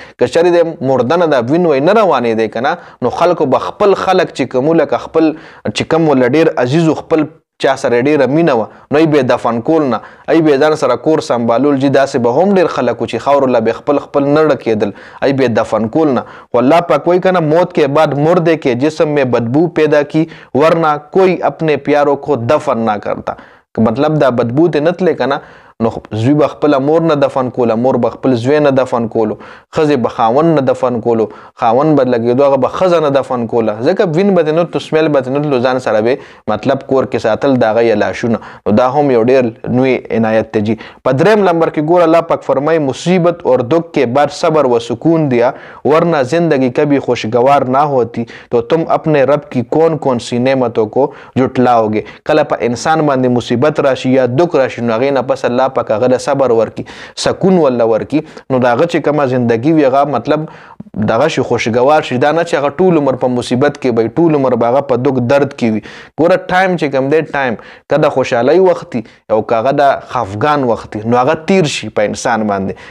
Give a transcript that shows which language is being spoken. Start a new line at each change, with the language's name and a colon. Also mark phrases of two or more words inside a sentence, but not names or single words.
Pashto: که چېرې د مردنه دا وین وای نه روانې دی که نه نو خلکو به خپل خلک چې کوم لکه خپل چې کوم ول ډېر عزیز خپل چا سره ډېره مینه وه نو ای به دفن کول نه ای به ځان سره کور سنبالول جي. داسې به هم ډېر خلک چې خاورو له به خپل نه ډکېدل ای به دفن کول نه. خو الله پاک وایي که نه
Urdu: موت کے بعد مردے کے جسم میں بدبو پیدا کی ورنہ کوئی اپنے پیاروں کو دفن نہ کرتا.
Pashto: مطلب دا بدبو ته نتلی که نه نو زوی به خپله مور نه دفن کوله مور به خپل زوی نه دفن کولو ښځې به خاوند نه دفن کولو خاوند به لګېدو هغه به ښځه نه دفن کوله ځکه وین به ترې نتلو سمیل به ترې نتلو ځان سره به مطلب کور کې ساتل د هغه یې لاشونه. نو دا هم یو ډېر نوی عنایت دی جي. په دریم نمبر کې ګوره الله پاک فرمایي
Urdu: مصیبت اور دکھ کے بعد صبر و سکون دیا ورنہ زندگی کبھی خوشگوار نہ ہوتی تو تم اپنے رب کی کون سی نعمتوں کو جھٹلاؤ گے.
Pashto: کله په انسان باندې مصیبت راشي یا دکھ راشي نو هغې نه پس الله پاک هغه د صبر ورکی سکون ولا ورکی نو داغه چې کومه زندگی وي هغه مطلب دغه شي خوشګوار شي. دا نه چې هغه ټول عمر په مصیبت کې وي ټول عمر به هغه په دغ درد کې وي. ګوره ټایم چې کوم دی ټایم که د خوشحالۍ وختي او که هغه د خفګان وختي نو هغه تیر شي په انسان باندې.